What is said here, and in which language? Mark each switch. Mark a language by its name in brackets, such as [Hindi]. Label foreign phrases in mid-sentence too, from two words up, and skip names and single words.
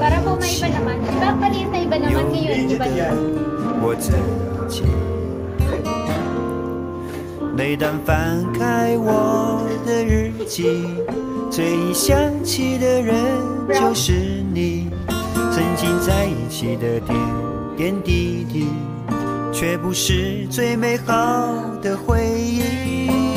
[Filipino] Para po may iba naman. Diba kanina iba naman ngayon? Iba din. [Chinese] 我自己。每当翻开我的日记，最易想起的人就是你，曾经在一起的点点滴滴，却不是最美好的回忆。